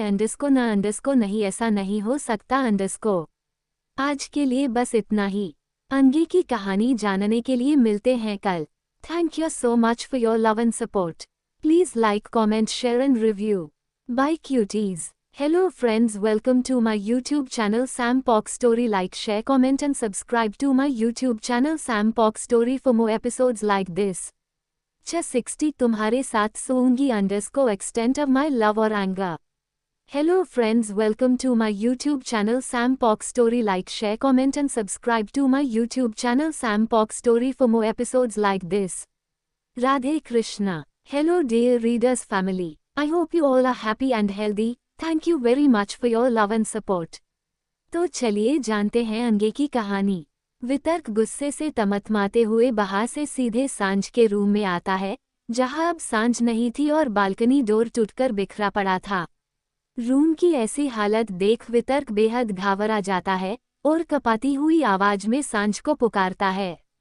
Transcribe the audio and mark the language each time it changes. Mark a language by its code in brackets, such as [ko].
[hi] अंडरस्को न अंडरस्को नहीं, ऐसा नहीं हो सकता अंडरस्को। आज के लिए बस इतना ही। आगे की कहानी जानने के लिए मिलते हैं कल। [en] Thank you so much for your love and support. Please like comment share and review. Bye cuties. Hello friends, welcome to my YouTube channel Sam Pock Story. Like, share, comment and subscribe to my YouTube channel Sam Pock Story for more episodes like this. 60 [hi] तुम्हारे साथ सोऊंगी [en] Underscore extent of my love or anger. Hello friends, welcome to my YouTube channel Sam Pock Story. Like, share, comment and subscribe to my YouTube channel Sam Pock Story for more episodes like this. Radhe Krishna. Hello dear readers family. I hope you all are happy and healthy. Thank you very much for your love and support. [hi] तो चलिए जानते हैं आगे की कहानी। वितर्क गुस्से से तमतमाते हुए बाहर से सीधे सांझ के रूम में आता है, जहां अब सांझ नहीं थी और बालकनी डोर टूटकर बिखरा पड़ा था। रूम की ऐसी हालत देख वितर्क बेहद घाबरा जाता है और कपाती हुई आवाज में सांझ को पुकारता है।